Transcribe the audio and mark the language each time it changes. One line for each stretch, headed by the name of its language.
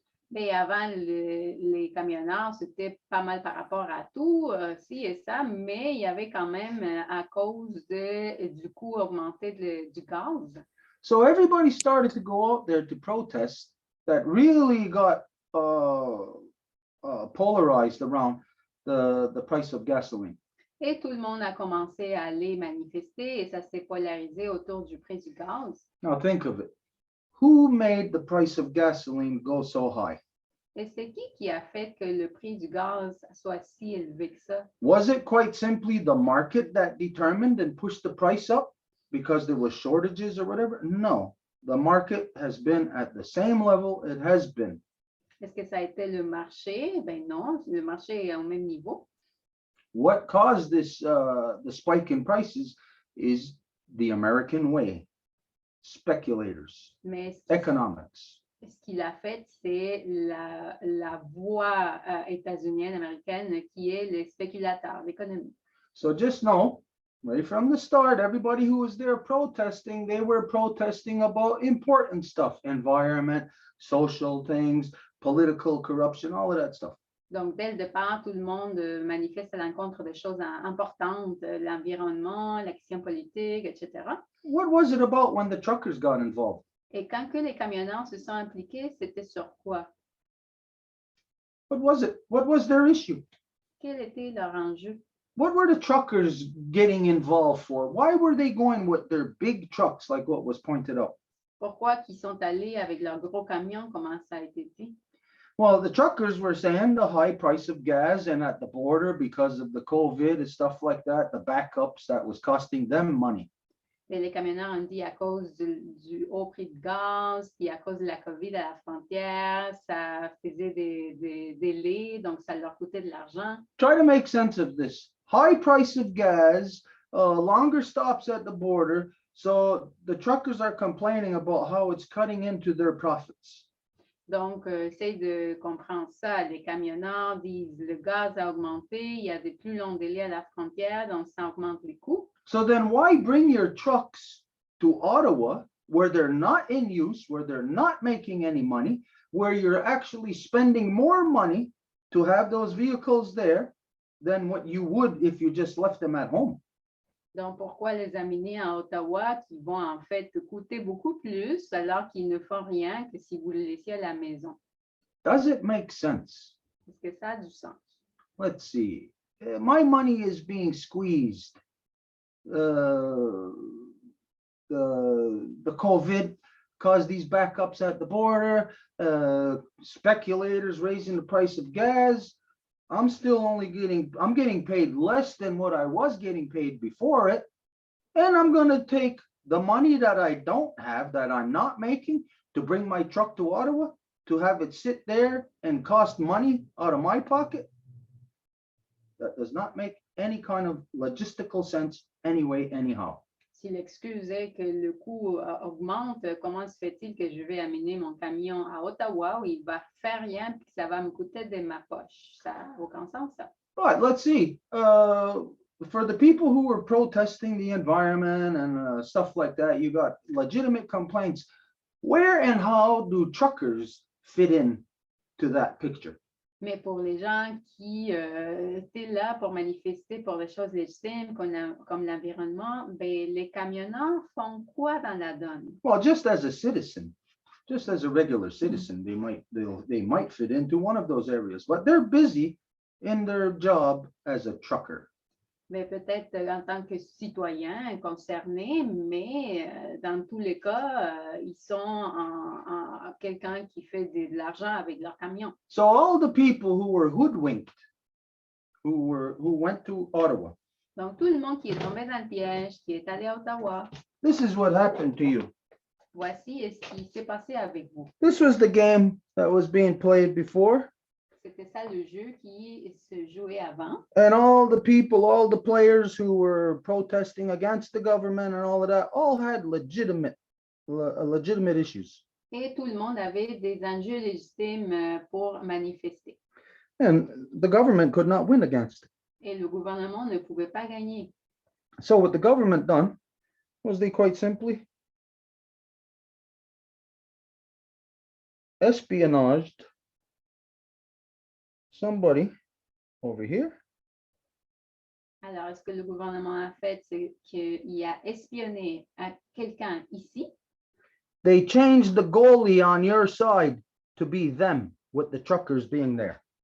French: Mais avant, les camionneurs, c'était pas mal par rapport à tout, ci et ça, mais il y avait quand même à cause du coût augmenté du gaz.
English: So everybody started to go out there to protest that really got polarized around the price of gasoline.
French: Et tout le monde a commencé à aller manifester et ça s'est polarisé autour du prix du gaz.
English: Now think of it. Who made the price of gasoline go so high?
French: Et c'est qui a fait que le prix du gaz soit si élevé que ça?
English: Was it quite simply the market that determined and pushed the price up because there was shortages or whatever? No, the market has been at the same level it has been.
French: Est-ce que ça a été le marché? Ben non, le marché est au même niveau.
English: What caused this the spike in prices is the American way, speculators,
French: Mais
English: economics.
French: ce qu'il a fait, c'est la voie états-unienne, américaine, qui est les spéculateurs, l'économie.
English: So just know, right from the start, everybody who was there protesting, they were protesting about important stuff, environment, social things, political corruption, all of that stuff.
French: Donc, dès le départ, tout le monde manifeste à l'encontre de choses importantes, l'environnement, la question politique, etc.
English: What was it about when the truckers got involved?
French: Et quand que les camionneurs se sont impliqués, c'était sur quoi?
English: What was it? What was their issue?
French: Quel était leur enjeu?
English: What were the truckers getting involved for? Why were they going with their big trucks, like what was pointed out?
French: Pourquoi qu'ils sont allés avec leurs gros camions, comment ça a été dit?
English: Well, the truckers were saying the high price of gas and at the border because of the COVID and stuff like that, the backups that was costing them money.
French: Et les camionneurs ont dit à cause du haut prix de gaz, puis à cause de la COVID à la frontière, ça faisait des délais, donc ça leur coûtait de l'argent.
English: Try to make sense of this. High price of gas, longer stops at the border. So the truckers are complaining about how it's cutting into their profits.
French: Donc, essaye de comprendre ça. Les camionneurs disent le gaz a augmenté, il y a des plus longs délais à la frontière, donc ça augmente les coûts.
English: So then why bring your trucks to Ottawa where they're not in use, where they're not making any money, where you're actually spending more money to have those vehicles there than what you would if you just left them at home?
French: Donc, pourquoi les amener à Ottawa qui vont en fait coûter beaucoup plus alors qu'ils ne font rien que si vous les laissiez à la maison?
English: Does it make sense?
French: Est-ce que ça a du sens?
English: Let's see. My money is being squeezed. The COVID caused these backups at the border, speculators raising the price of gas. I'm getting paid less than what I was getting paid before it. And I'm going to take the money that I don't have, that I'm not making, to bring my truck to Ottawa. to have it sit there and cost money out of my pocket, that does not make any kind of logistical sense anyway, anyhow.
French: Si l'excuse est que le coût augmente, comment se fait-il que je vais amener mon camion à Ottawa où il va faire rien et que ça va me coûter de ma poche? Ça n'a aucun sens, ça.
English: But let's see, for the people who were protesting the environment and stuff like that, you got legitimate complaints. Where and how do truckers fit in to that picture?
French: Mais pour les gens qui étaient là pour manifester pour des choses légitimes comme l'environnement, ben, les camionneurs font quoi dans la donne?
English: Well, just as a citizen, just as a regular citizen, they might fit into one of those areas, but they're busy in their job as a trucker.
French: Mais peut-être en tant que citoyen concerné, mais dans tous les cas, ils sont quelqu'un qui fait de l'argent avec leur camion.
English: So all the people who were hoodwinked, who went to Ottawa,
French: Donc tout le monde qui est tombé dans le piège, qui est allé à Ottawa,
English: this is what happened to you.
French: voici ce qui s'est passé avec vous.
English: This was the game that was being played before.
French: C'était ça le jeu qui se jouait avant.
English: And all the people, all the players who were protesting against the government and all of that, all had legitimate issues.
French: Et tout le monde avait des enjeux légitimes pour manifester.
English: And the government could not win against it.
French: Et le gouvernement ne pouvait pas gagner.
English: So what the government done was they quite simply espionaged somebody over here.
French: Alors, ce que le gouvernement a fait, c'est qu'il a espionné à quelqu'un ici.
English: They changed the goalie on your side to be them, with the truckers being there.